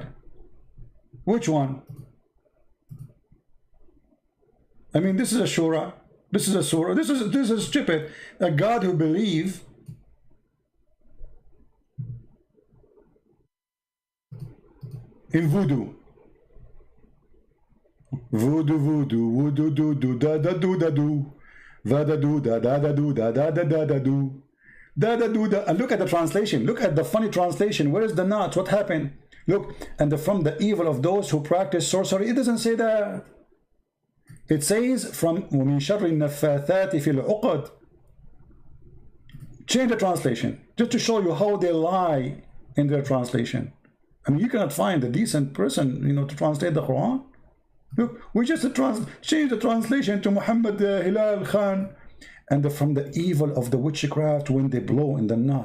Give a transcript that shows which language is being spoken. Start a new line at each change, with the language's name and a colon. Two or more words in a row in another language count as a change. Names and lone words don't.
English: Which one? I mean, this is a surah. This is a surah. This is stupid. A God who believes in voodoo. Voodoo, voodoo, voodoo, do, do, da, da, do, da, do. Va, da, do, da, da, da, do, da, da, da, da, da, do. Da, da, do, da. And look at the translation. Look at the funny translation. Where is the not? What happened? Look, and from the evil of those who practice sorcery. It doesn't say that. It says from
Arabic: وَمِن شَرِّ النَّفَّاثَاتِ فِي الْعُقَدِ.
English: Change the translation just to show you how they lie in their translation. I mean, you cannot find a decent person, you know, to translate the Quran. Look, we just change the translation to Muhammad Hilal Khan. And from the evil of the witchcraft when they blow in the knot.